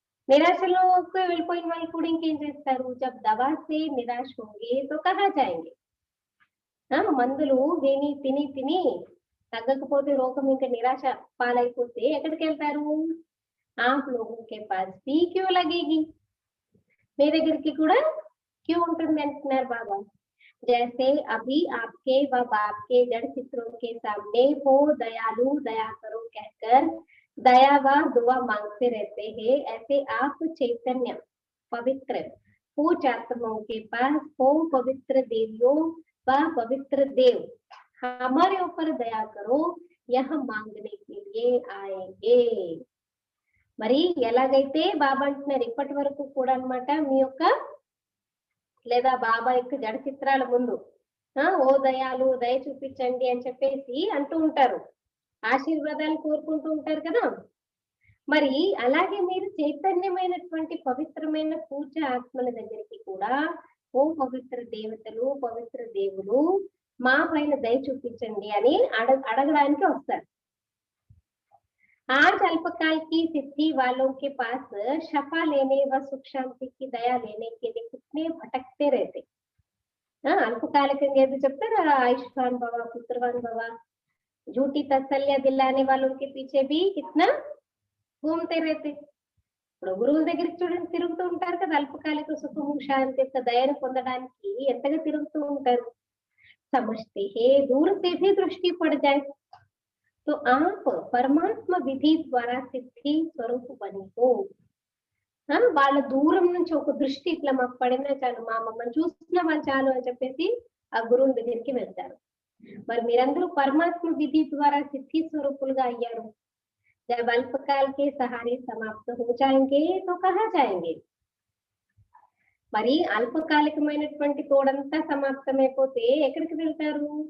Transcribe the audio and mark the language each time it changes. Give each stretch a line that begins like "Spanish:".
Telugu: నిరాశలోకి వెళ్ళిపోయిన వాళ్ళు కూడా ఇంకేం చేస్తారు,
Hindi: జబ్ దవా సే నిరాశ హోంగే తో కహా జాయేంగే.
Telugu: మందులు విని తిని తిని తగ్గకపోతే రోగం ఇంకా నిరాశ పాలైపోతే ఎక్కడికి వెళ్తారు?
Hindi: ఆప్ లోగోं के पास भी क्यों लगेगी,
Telugu: మీ దగ్గరికి కూడా క్యూ ఉంటుంది అంటున్నారు బాబా.
Hindi: जैसे अभी आपके व बाप के जड़ चित्रों के सामने हो दयालु दया करो कहकर दया व दुआ मांगते रहते हैं, ऐसे आप चैतन्य पवित्र पूज आत्माओं के पास हो पवित्र देवियों व पवित्र देव हमारे ऊपर दया करो यह मांगने के लिए आएंगे.
Telugu: మరి ఎలాగైతే బాబా అంటున్నారు ఇప్పటి వరకు కూడా అన్నమాట, మీ యొక్క లేదా బాబా యొక్క జడ చిత్రాల ముందు ఓ దయాలు దయ చూపించండి అని చెప్పేసి అంటూ ఉంటారు, ఆశీర్వాదాలు కోరుకుంటూ ఉంటారు కదా. మరి అలాగే మీరు చైతన్యమైనటువంటి పవిత్రమైన పూజ ఆత్మల దగ్గరికి కూడా ఓ పవిత్ర దేవతలు పవిత్ర దేవులు మా పైన దయ చూపించండి అని అడగడానికి వస్తారు.
Hindi: आज अल्पकाल की सिद्धि वालों के पास शफा लेने व सुख शांति की दया लेने के लिए कितने भटकते रहते. अल्पकालिक
Telugu: చెప్తారు
Hindi: आयुष्मान भव पुत्रवान भव, झूठी तसल्लियां दिलाने वालों के पीछे भी कितना घूमते रहते.
Telugu: ఇప్పుడు గురువుల దగ్గరికి చూడండి తిరుగుతూ ఉంటారు కదా, అల్పకాలిక సుఖము శాంతి యొక్క దయను పొందడానికి ఎంతగా తిరుగుతూ ఉంటారు.
Hindi: समझते हैं दूर से भी दृष्टि पड़ जाए तो आप परमात्मा विधि ద్వారా సిద్ధి స్వరూప బని हो.
Telugu: వాళ్ళ దూరం నుంచి ఒక దృష్టి ఇట్లా మాకు పడినా చాలు, మా మమ్మల్ని చూస్తున్న వాళ్ళు చాలు అని చెప్పేసి ఆ గురువు దగ్గరికి వెళ్తారు. మరి మీరందరూ పరమాత్మ విధి ద్వారా సిద్ధి స్వరూపులుగా అయ్యారు.
Hindi: जब अल्पकाल के सहारे समाप्त हो जाएंगे तो कहाँ जाएंगे.
Telugu: మరి అల్పకాలికమైనటువంటి తోడంతా సమాప్తమైపోతే ఎక్కడికి వెళ్తారు?